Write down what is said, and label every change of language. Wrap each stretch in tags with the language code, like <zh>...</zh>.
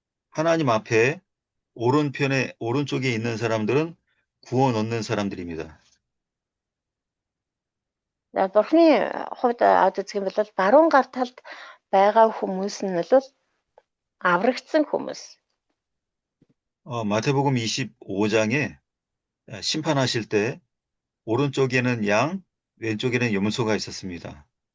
<ko>하나님 앞에 오른쪽에 있는 사람들은 구원 얻는 사람들입니다.</ko> <mn>Бурханы хувьд аваад үзэх юм бол баруун гар талд байгаа хүмүүс нь бол аврагдсан хүмүүс.</mn> <ko>마태복음 25장에 심판하실 때 오른쪽에는 양, 왼쪽에는 염소가 있었습니다.</ko>